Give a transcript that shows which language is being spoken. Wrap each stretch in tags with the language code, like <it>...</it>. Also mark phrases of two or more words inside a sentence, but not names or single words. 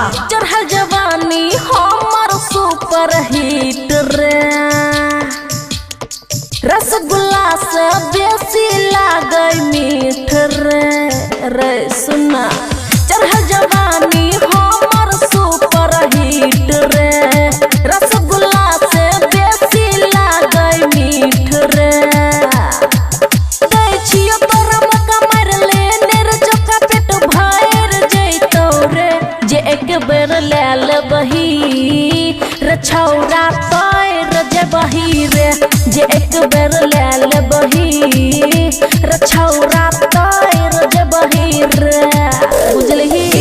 <anp>चढ़ल जवानी हमर</anp> <en>super hit</en> <anp>रे, रसगुल्ला से बेसी लागे मीठ रे सुना। चढ़ल जवानी हमर</anp> <en>super hit</en> <anp>रे, रसगुल्ला से बेसी लागे मीठ रे। दै छियो तोरा मौका मार लेने रे, चौका पेट भर जैतौ रे। जे एक बेर ले लेबही रे छौरा तोर जेबही रे, जे एक बेर ले लेबही रे छौरा तोर जेबही रे, बुझलही।</anp>